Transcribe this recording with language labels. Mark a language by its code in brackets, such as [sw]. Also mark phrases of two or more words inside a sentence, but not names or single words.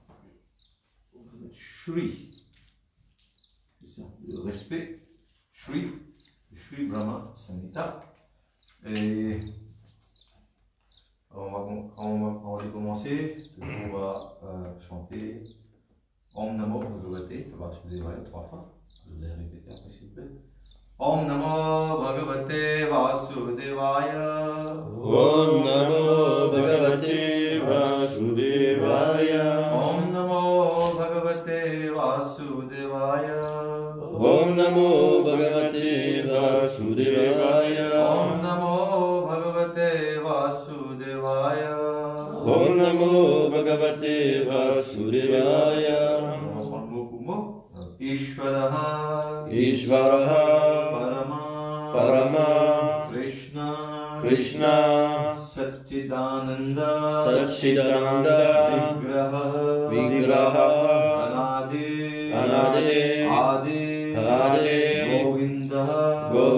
[fr] Shri, c'est ça, le respect, Shri, le Shri Brahma Samhita. Et on va commencer, on va chanter [sa] Om Namo Bhagavate Vasudevaya [fr] 3 fois. Je vais répéter après s'il vous plaît. [sa] Om Namo Bhagavate Vasudevaya. Om Namo Bhagavate Vasudevaya. Om Namo Bhagavate Vasudevaya. Om Namo Bhagavate Vasudevaya. Om Namo Bhagavate Vasudevaya. Om Namo Bhagavate Vasudevaya. [fr] On va prendre mot pour mot. [sa] Ishvaraha. Ishvaraha. Parama. Krishna. Krishna. Satchidananda. Satchidananda. Vigraha. Anadi. Adi. Govinda.